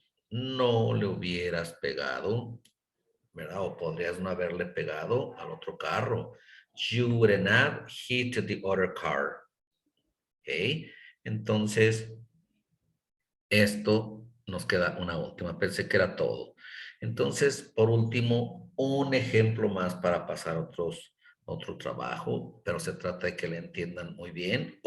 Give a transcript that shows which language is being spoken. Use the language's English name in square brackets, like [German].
[Spanish] No le hubieras pegado, ¿verdad? O podrías no haberle pegado al otro carro. [English] You wouldn't have hit the other car. [Spanish] ¿Ok? Entonces, esto nos queda una última. Pensé que era todo. Entonces, por último, un ejemplo más para pasar a otro trabajo, pero se trata de que le entiendan muy bien.